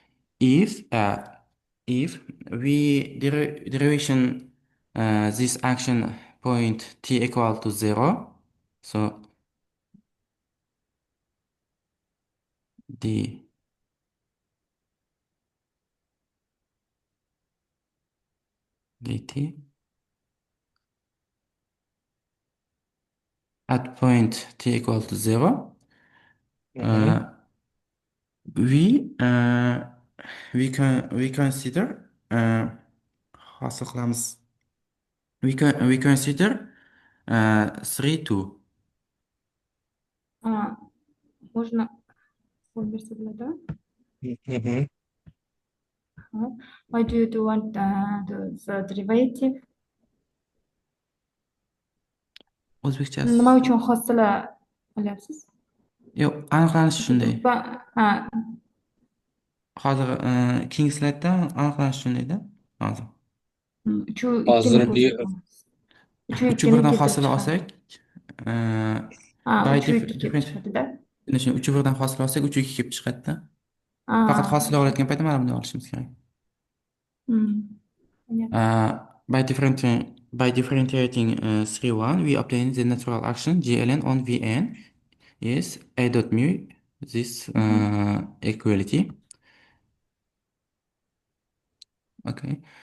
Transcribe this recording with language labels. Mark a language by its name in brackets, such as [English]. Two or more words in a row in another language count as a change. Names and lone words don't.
[English] if we derivation this action point t equal to 0, so the dt at point t equal to 0, Mhm. we we consider [Uzbek] hosil qilamiz. [English] We consider 3 2. [Russian] Можно версию да? Mhm. [English] Why do you want the derivative? [Uzbek] O'zbekchasi Nima uchun hosila olyapsiz? yo'q, aniqlanishi shunday. Ha, Hozir keyingi slaydda aniqlanishi shundayda. Hozir uchu ikkini Hozir ko'rsatamiz. Uchu 3 ikkini 1dan keltirib hosil chiqadi. olsak, Ha, by uchu ikki kelib different chiqadida. 3 1dan hosil olsak 3 2 kelib chiqadida. Faqat Ha, hosil olayotgan paytda mana bunday olishimiz kerak. [Russian] понятно. [English] By differentiating 3 1, we obtain the natural action GLN on Vn is A dot mu, this equality. Okay.